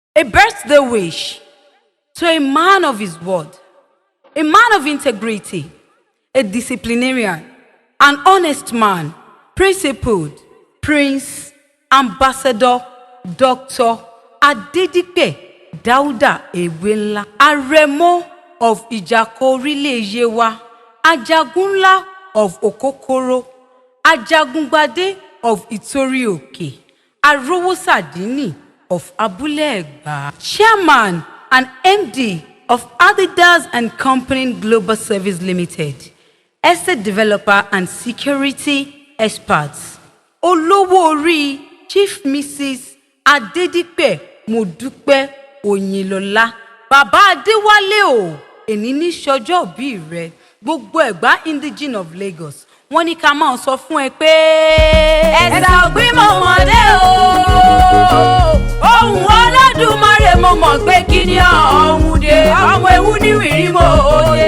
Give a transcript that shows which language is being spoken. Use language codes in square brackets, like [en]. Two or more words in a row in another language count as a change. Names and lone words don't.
[en] A birthday wish to a man of his word, a man of integrity, a disciplinarian, an honest man, principled, Prince, Ambassador, Dr. Adedipe Dauda Ewela, Aremo of Ijako Yewa, Ajagunla of Okokoro, Ajagungbade of Itori Oke, Arowo Sadini of Abule Egba, Chairman and MD of Adidas and Company Global Service Limited, Asset Developer and Security Experts, Olowo Ori Chief Mrs. Adedipe Modupe Onyilola, [yo] Baba Adewale o, èní ní ṣọjọ́ bí rẹ̀, gbogbo Ẹ̀gbá [en] indigene of Lagos. [yo] Wọ́n ní ká máa sọ fún ẹ pé ẹ̀sà ògbín mọ̀mọ́dé o, Ohunolodumare mo mọ̀ pé kí ni ọ̀hún dé, ọmọ ewu ní wìrì mo dé.